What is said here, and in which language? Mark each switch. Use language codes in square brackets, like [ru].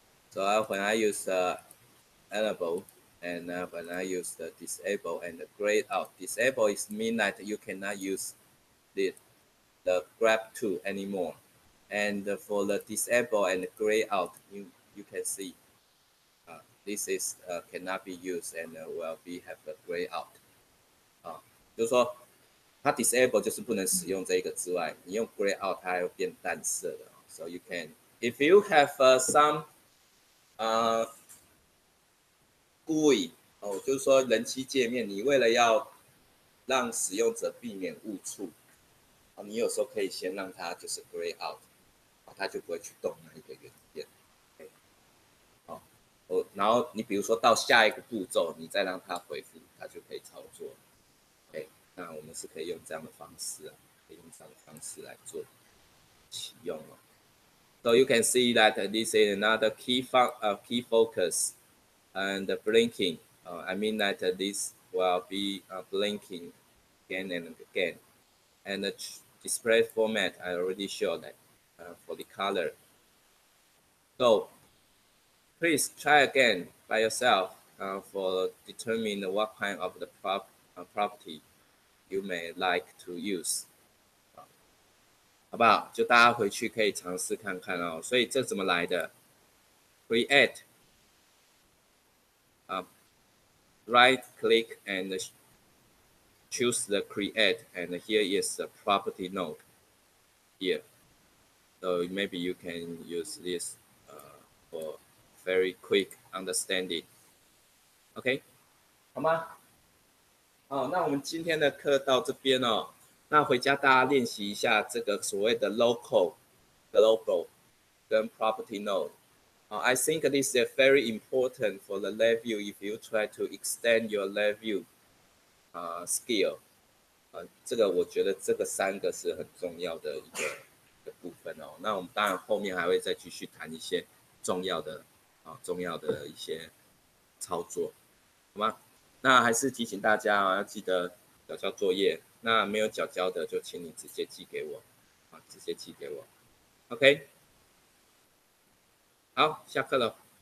[en] So when I use enable and when I use the disable and the grayed out, disable is mean that you cannot use the grab tool anymore. And for the disable and the gray out, you can see this is cannot be used and will be have a gray out. [zh] 就是说它 disable 就是不能使用这个之外，你用 gray out 它还会变淡色的。 [en] So you can, if you have some GUI [zh] 就是说人机界面，你为了要让使用者避免误触，你有时候可以先让它就是 gray out，它就不会去动那一个元件。然后你比如说到下一个步骤，你再让它回复，它就可以操作。那我们是可以用这样的方式可以用这样的方式来做启用哦。 [en] So you can see that this is another key focus and blinking. I mean that this will be blinking again and again. And the display format I already showed that for the color. So please try again by yourself for determine what kind of the property you may like to use. [zh] 好不好？就大家回去可以尝试看看哦。所以这怎么来的 ？ [en] Create， right click and choose the create, and here is the property node here. So maybe you can use this for very quick understanding. [zh] OK， 好吗？好，那我们今天的课到这边哦。那回家大家练习一下这个所谓的 local、global 跟 property node. [en] I think this is very important for the Labview if you try to extend your Labview skill. [zh] 这个我觉得这个3个是很重要的一个部分哦。那我们当然后面还会再继续谈一些重要的一些操作，好吗？那还是提醒大家要记得缴交作业。那没有缴交的就请你直接寄给我，直接寄给我。OK， 好，下课了。